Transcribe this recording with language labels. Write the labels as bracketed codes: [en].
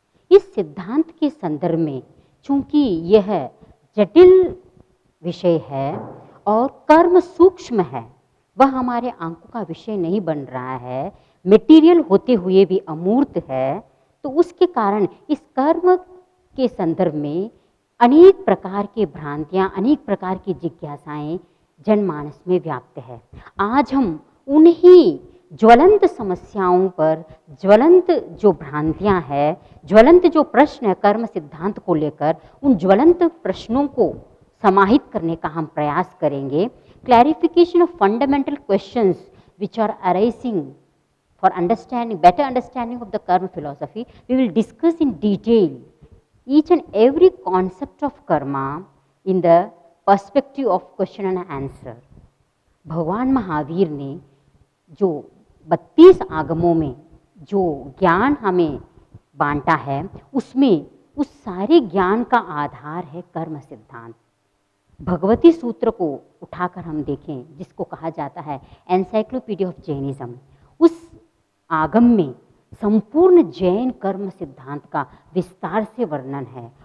[hi] इस सिद्धांत के संदर्भ में चूंकि यह जटिल विषय है और कर्म सूक्ष्म है, वह हमारे आंकों का विषय नहीं बन रहा है, मेटीरियल होते हुए भी अमूर्त है, तो उसके कारण इस कर्म के संदर्भ में अनेक प्रकार की भ्रांतियां, अनेक प्रकार की जिज्ञासाएं जनमानस में व्याप्त है। आज हम उन्हीं ज्वलंत समस्याओं पर, ज्वलंत जो भ्रांतियां हैं, ज्वलंत जो प्रश्न है कर्म सिद्धांत को लेकर, उन ज्वलंत प्रश्नों को समाहित करने का हम प्रयास करेंगे। [en] Clarification of fundamental questions which are arising for understanding, better understanding of the karma philosophy, we will discuss in detail each and every concept of karma in the perspective of question and answer. [hi] भगवान महावीर ने जो 32 आगमों में जो ज्ञान हमें बांटा है, उसमें उस सारे ज्ञान का आधार है कर्म सिद्धांत। भगवती सूत्र को उठाकर हम देखें, जिसको कहा जाता है एनसाइक्लोपीडिया ऑफ जैनिज्म, उस आगम में संपूर्ण जैन कर्म सिद्धांत का विस्तार से वर्णन है।